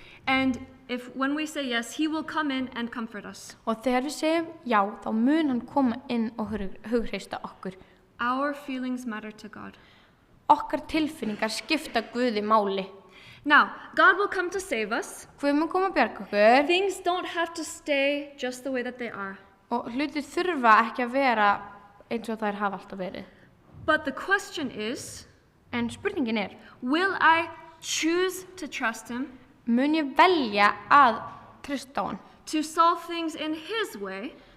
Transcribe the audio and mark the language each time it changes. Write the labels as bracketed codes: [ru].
[en] and when we say yes, he will come in and comfort us. [is] Og þegar við segjum já, þá mun hann koma inn og hughreysta okkur. [en] Our feelings matter to God. [is] Okkar tilfinningar skipta Guði máli. [en] Now, God will come to save us. [is] Guð mun koma að bjarga okkur [en] Things don't have to stay just the way that they are. [is] og hlutir þurfa ekki að vera eins og þær hafa alltaf verið. [en] But the question is, [is] En spurningin [en] will I choose to trust him, [is] mun ég velja að treysta á hann? [en] to solve things in his way,